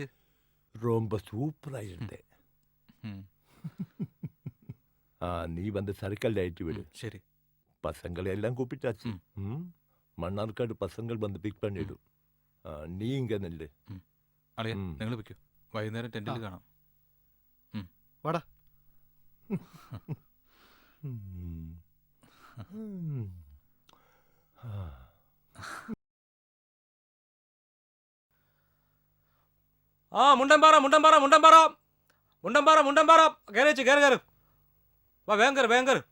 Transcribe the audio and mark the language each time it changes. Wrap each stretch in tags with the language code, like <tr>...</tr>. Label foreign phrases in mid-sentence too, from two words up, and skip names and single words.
<ta>ரொம்ப சூப்பரா இருந்தே. நீ வந்து சரக்கல் ஏற்றி விடு. சரி. பசங்களை எல்லாம் கூப்பிட்டாச்சு. மன்னார்காடு பசங்கள் வந்து பிக் பண்ணிடும்.</ta> <ml>നീ ഇങ്ങ നെല്ല്. അളിയ, നിങ്ങൾ വെക്കൂ. വൈകുന്നേരം ടെന്റിൽ കാണാം. വാടാ. മുണ്ടമ്പാറ മുണ്ടമ്പാറ മുണ്ടമ്പാറ മുണ്ടമ്പാറ മുണ്ടമ്പാറ കയറിച്ച് കയറി കയറി വാ, വേഗം കയറി വേഗം കയറി.</ml>